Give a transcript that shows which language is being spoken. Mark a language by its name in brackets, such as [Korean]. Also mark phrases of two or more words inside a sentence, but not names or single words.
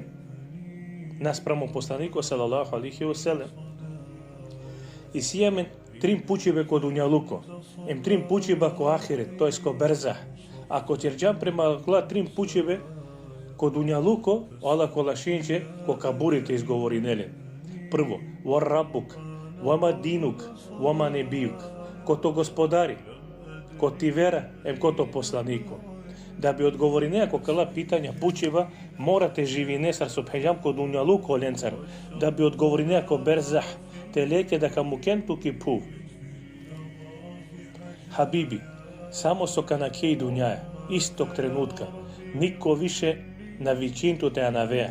[Romany] Наспрамо посланико [Arabic] صلى الله عليه وسلم. [Romany] И сијамен трим пучибе ко дуњалуко, ем трим пучиба ко ахирет, тоест ко берзах. Ако ќерџан према кла трим пучибе ко дуњалуко, Аллах колашинче ко кабурите изговори нелен. Прво, [Arabic] من ربك وما دينك وما نبيك, [Romany] кото господари, ко ти вера, ем кото посланико. Да би одговори неако кала питања пучиба, морате живине сар со пеѓам ко дуњалуко ленцар, да би одговори неако берзах, те леќе да камукен туки пув. Хабиби, само со канаке и дуњаја, исток тренутка, нико више на вичинту те анавеа.